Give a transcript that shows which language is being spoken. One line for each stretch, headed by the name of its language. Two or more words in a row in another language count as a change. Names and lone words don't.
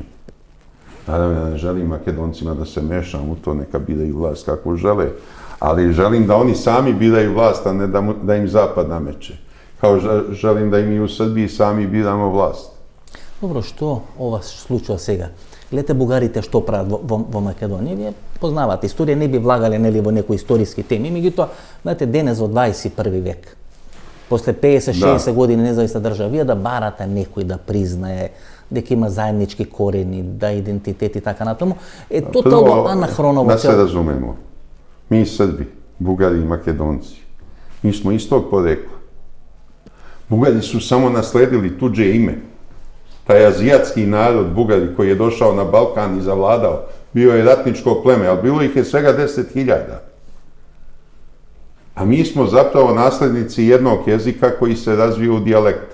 Serbian: Naravno, ja ne želim Makedoncima da se mešam u to, neka biraju vlast kako žele, ali želim da oni sami biraju vlast, a ne da im zapad nameće. Kao želim da im i u Srbiji sami biramo vlast.
Macedonian: Добро, што ова случаја сега? Гледате бугарите што прават во Македонија, вие познавате историја, не би влагале нели во некои историски теми, меѓутоа, знаете, денес во 21 век, после 50-60 години независна држава, вие да барате некој да признае дека има заеднички корени, да идентитет и така натаму, е тотално анахроново.
Serbian: Да се разумемо, ми Срби, бугари и македонци, ми смо истог порекла. Бугари su samo nasledili tuđe ime. Taj azijatski narod, Bugari, koji je došao na Balkan i zavladao, bio je ratničko pleme, ali bilo ih je svega 10.000. A mi smo zapravo naslednici jednog jezika koji se razvio u dijalekte.